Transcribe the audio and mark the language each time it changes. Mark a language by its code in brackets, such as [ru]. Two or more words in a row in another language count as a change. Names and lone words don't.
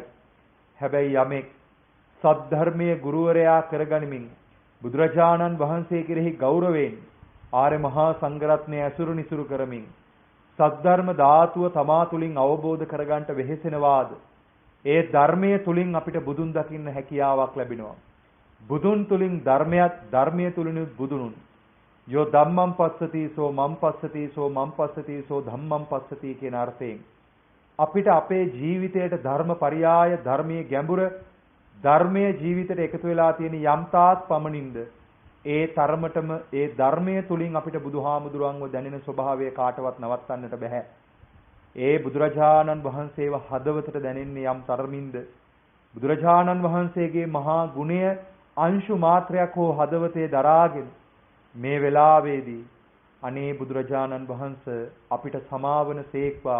[si] හැබැයි යමෙක් සද්ධර්මයේ ගුරුවරයා කරගනිමින් බුදුරජාණන් වහන්සේ කෙරෙහි ගෞරවයෙන් ආර්ය මහා සංඝරත්නය ඇසුරු නිසුරු කරමින් සද්ධර්ම ධාතුව තමා තුළින් අවබෝධ කරගන්නට වෙහෙසෙනවාද? ඒ ධර්මයේ තුලින් අපිට බුදුන් දකින්න හැකියාවක් ලැබෙනවා. බුදුන් තුලින් ධර්මයක්, ධර්මයේ තුලින් බුදුනුන්. [pi] යෝ ධම්මං පස්සති සෝ මං පස්සති සෝ මං පස්සති සෝ ධම්මං පස්සති [si] කියන අර්ථයෙන් අපිට අපේ ජීවිතයට ධර්ම පරියාය, ධර්මයේ ගැඹුර, ධර්මයේ ජීවිතයට එකතු වෙලා තියෙන යම් තාක් පමණින්ද ඒ තරමටම ඒ ධර්මයේ තුලින් අපිට බුදුහාමුදුරන්ව දැනෙන ස්වභාවය කාටවත් නවත්තන්නට බෑ. ඒ බුදුරජාණන් වහන්සේව හදවතට දැනෙන්නේ යම් තරමින්ද බුදුරජාණන් වහන්සේගේ මහා ගුණය අංශු මාත්‍රයක් හෝ හදවතේ දරාගෙන මේ වෙලාවේදී අනේ බුදුරජාණන් වහන්සේ අපිට සමාවන සේක්වා.